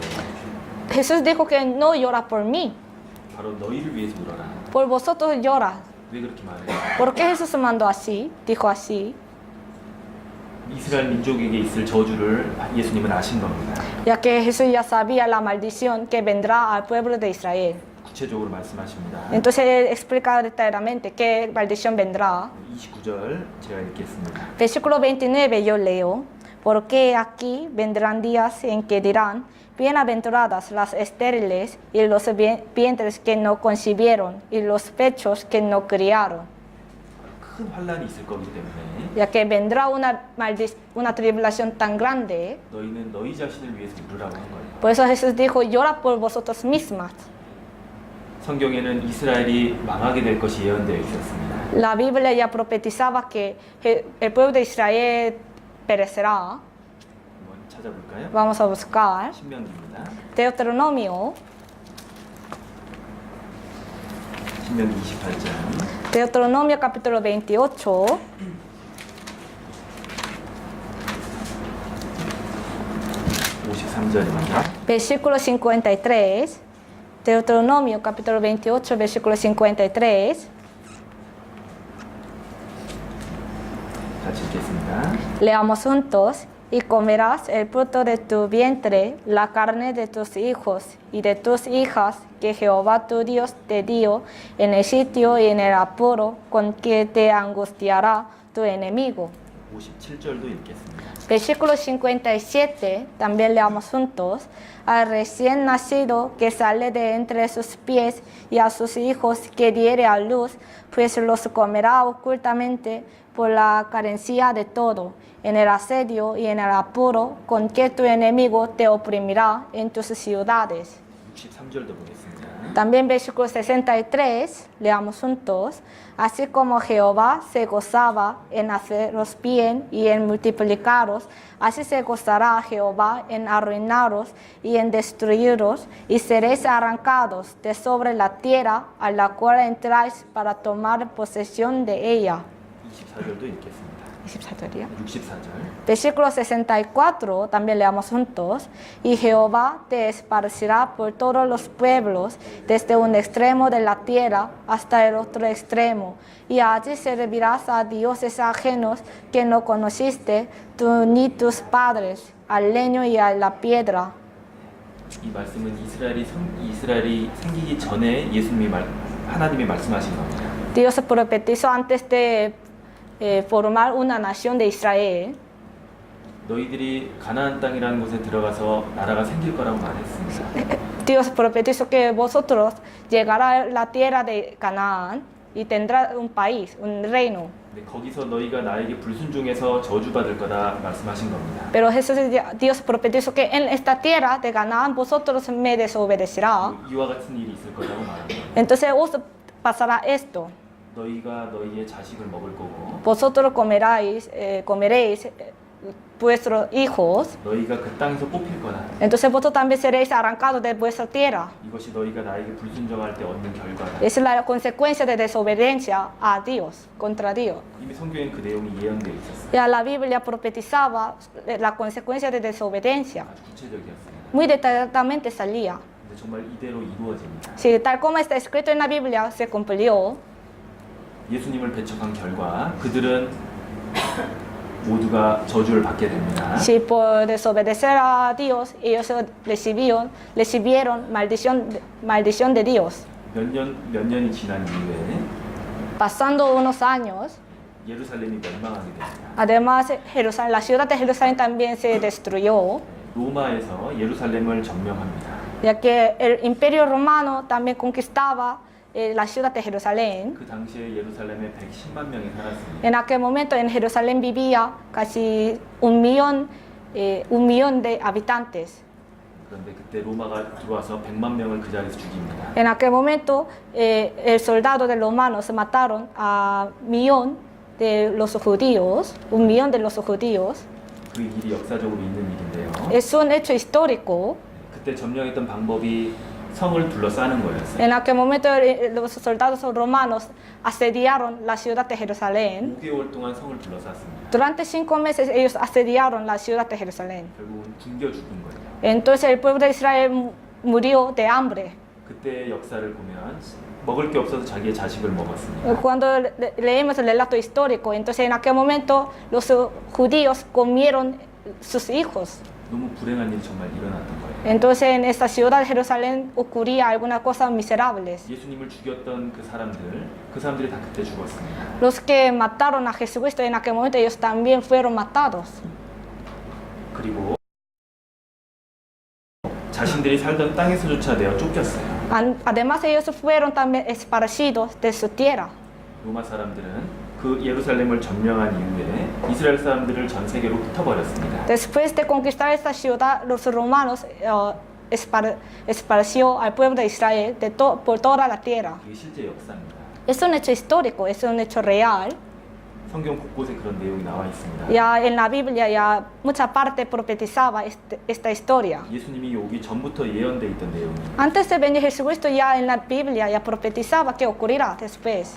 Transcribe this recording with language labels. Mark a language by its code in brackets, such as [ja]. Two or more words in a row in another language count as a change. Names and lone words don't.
[es] Jesús dijo que no llora por mí, [ko] 바로 너희를 위해서 울어라. [es] por vosotros llora. [ko] 왜 그렇게 말해요? [es] ¿Por qué Jesús mandó así? Dijo así. [ko] 이스라엘 민족에게 있을 저주를 예수님은 아신 겁니다. [es] Ya que Jesús ya sabía la maldición que vendrá al pueblo de Israel. [ko] 구체적으로 말씀하십니다. [es] Entonces él explica detalladamente qué maldición vendrá. [ko] 29절 제가 읽겠습니다. [es] Versículo 29 yo leo, porque aquí vendrán días en que dirán, bienaventuradas las estériles y los vientres que no concibieron y los pechos que no criaron. [ko] 큰 환란이 있을 거기 때문에 [es] Ya que vendrá una tribulación tan grande, [ko] 너희는 너희 자신을 위해서 울으라고 한 거예요. [es] por eso Jesús dijo, llora por vosotros mismas. [ko] 성경에는 이스라엘이 망하게 될 것이 예언되어 있었습니다. [es] La Biblia ya profetizaba que el pueblo de Israel perecerá. [ko] 한번 찾아볼까요? [es] Vamos a buscar [ko] 신명기입니다. [es] Deuteronomio, [ko] 신명기 28장 [es] Deuteronomio capítulo 28, [ko] 53절입니다. [es] versículo 53. Deuteronomio capítulo 28, versículo 53. [ko] 같이 읽겠습니다. [es] Leamos juntos. Y comerás el fruto de tu vientre, la carne de tus hijos y de tus hijas, que Jehová tu Dios te dio en el sitio y en el apuro con que te angustiará tu enemigo. [ko] 57절도 읽겠습니다. [es] Versículo 57, también leamos juntos. Al recién nacido que sale de entre sus pies y a sus hijos que diere a luz, pues los comerá ocultamente por la carencia de todo, en el asedio y en el apuro con que tu enemigo te oprimirá en tus ciudades. [ko] 63절도 보겠습니다. [es] También versículo 63, leamos juntos. Así como Jehová se gozaba en haceros bien y en multiplicaros, así se gozará Jehová en arruinaros y en destruiros, y seréis arrancados de sobre la tierra a la cual entráis para tomar posesión de ella. [ko] 24절도 읽겠습니다. 64절. [es] Versículo 64, también leamos juntos. Y Jehová te esparcirá por todos los pueblos, desde un extremo de la tierra hasta el otro extremo. Y allí servirás a dioses ajenos que no conociste, tú ni tus padres, al leño y a la piedra. [ko] 이 말씀은 이스라엘이 생기기 전에 하나님이 말씀하신 겁니다. [es] Dios profetizó antes de formar una nación de Israel. [ko] 너희들이 가나안 땅이라는 곳에 들어가서 나라가 생길 거라고 말했습니다. [es] Dios profetizó que vosotros llegará a la tierra de Canaán y tendrá un país, un reino. [ko] 근데 거기서 너희가 나에게 불순종해서 저주받을 거다 말씀하신 겁니다. [es] Pero Dios profetizó que en esta tierra de Canaán vosotros me desobedecerá. [ko] 이와 같은 일이 있을 거라고 말한 거예요. [es] Entonces os pasará esto. [ko] 너희가 너희의 자식을 먹을 거고 [es] Vosotros comeréis vuestros hijos. [ko] 너희가 그 땅에서 뽑힐 거다. [es] Entonces vosotros también seréis arrancados de vuestra tierra. [ko] 이것이 너희가 나에게 불순종할 때 얻는 결과다. [es] Es la consecuencia de desobediencia a Dios, contra Dios. [ko] 이미 성경엔 그 내용이 예언되어 있었어요. [es] Ya la Biblia profetizaba la consecuencia de desobediencia. [ko] 아주 구체적이었습니다. [es] Muy detalladamente salía. [ko] 근데 정말 이대로 이루어집니다. [es] Si tal como está escrito en la Biblia se cumplió, [ko] 예수님을 배척한 결과 그들은 모두가 저주를 받게 됩니다. [es] si por desobedecer a Dios ellos recibieron maldición de Dios. [ko] 몇 년이 지난 이후에 [es] Pasando unos años, [ko] 예루살렘이 멸망하게 됩니다. [es] además la ciudad de Jerusalén también se destruyó, [ko] 로마에서 예루살렘을 점령합니다. [es] ya que el imperio romano también conquistaba la ciudad de Jerusalén. [ko] 그 당시에 예루살렘에 110만 명이 살았습니다. [es] En aquel momento en Jerusalén vivía casi 1 millón de habitantes. [ko] 그런데 그때 로마가 들어와서 100만 명을 그 자리에서 죽입니다. [es] En aquel momento el soldado de los romanos mataron a 1 millón de los judíos, 1 millón de los judíos. [ko] 그 일이 역사적으로 있는 일인데요. [es] Es un hecho histórico. [ko] 그때 점령했던 방법이 성을 둘러싸는 거였어요. [es] En aquel momento los soldados romanos asediaron la ciudad de Jerusalén. [ko] 5개월 동안 성을 둘러쌌습니다. [es] Durante 5 meses ellos asediaron la ciudad de Jerusalén. [ko] 결국은 굶겨 죽은 거예요. [es] Entonces el pueblo de Israel murió de hambre. [ko] 그때 역사를 보면 먹을 게 없어서 자기의 자식을 먹었습니다. [es] Cuando leemos el relato histórico, entonces en aquel momento los judíos comieron sus hijos. [ko] 너무 불행한 일이 정말 일어났던 거예요. [es] Entonces en esta ciudad de Jerusalén ocurría algunas cosas miserables. [ko] 예수님을 죽였던 그 사람들이 다 그때 죽었습니다. [es] Los que mataron a Jesucristo en aquel momento, ellos también fueron matados. [ko] 그리고 자신들이 살던 땅에서조차 내어 쫓겼어요. [es] Además ellos fueron también esparcidos de su tierra. [ko] 로마 사람들은 그 예루살렘을 점령한 이후에 이스라엘 사람들을 전 세계로 흩어버렸습니다. [es] Después de conquistar esta ciudad, los romanos esparció al pueblo de Israel por toda la tierra. [ko] 그게 실제 역사입니다. [es] Es un hecho histórico, es un hecho real. [ko] 성경 곳곳에 그런 내용이 나와 있습니다. [es] Ya en la Biblia ya mucha parte profetizaba esta historia. [ko] 예수님이 오기 전부터 예언돼 있던 내용입니다. [es] Antes de venir Jesucristo ya en la Biblia ya profetizaba que ocurrirá después.